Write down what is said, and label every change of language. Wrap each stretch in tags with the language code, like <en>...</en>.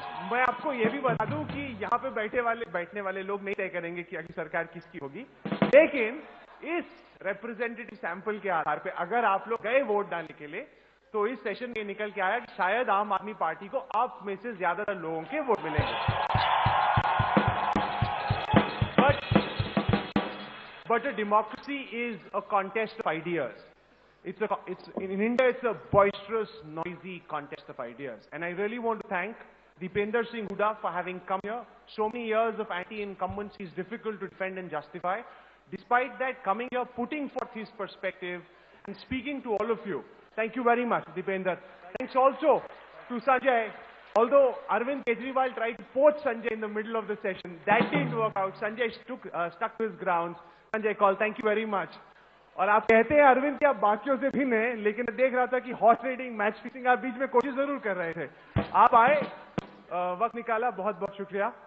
<hi>मैं आपको यह भी बता दूं कि यहां पे बैठने वाले लोग नहीं तय करेंगे कि अगली सरकार किसकी होगी, लेकिन इस रिप्रेजेंटेटिव सैंपल के आधार पे अगर आप लोग गए वोट डालने के लिए, तो इस सेशन में निकल के आया कि शायद आम आदमी पार्टी को आप में से ज्यादातर लोगों के वोट मिलेंगे।</hi> <en>But a democracy is a contest of ideas. In India, it's a boisterous, noisy contest of ideas. And I really want to thank Deepinder Singh Hooda for having come here. So many years of anti-incumbency is difficult to defend and justify. Despite that, coming here, putting forth his perspective and speaking to all of you. Thank you very much, Deepinder. Thanks also to Sanjay. Although Arvind Kejriwal tried to poach Sanjay in the middle of the session, that didn't work out. Sanjay stuck to his grounds. Sanjay Kaul, thank you very much.</en> <hi>और आप कहते हैं अरविंद कि आप बाकियों से भिन्न हैं, लेकिन मैं देख रहा था कि हॉर्स रेडिंग, मैच फिक्सिंग आप बीच में कोशिश जरूर कर रहे थे। आप आए, वक्त निकाला, बहुत बहुत शुक्रिया।</hi>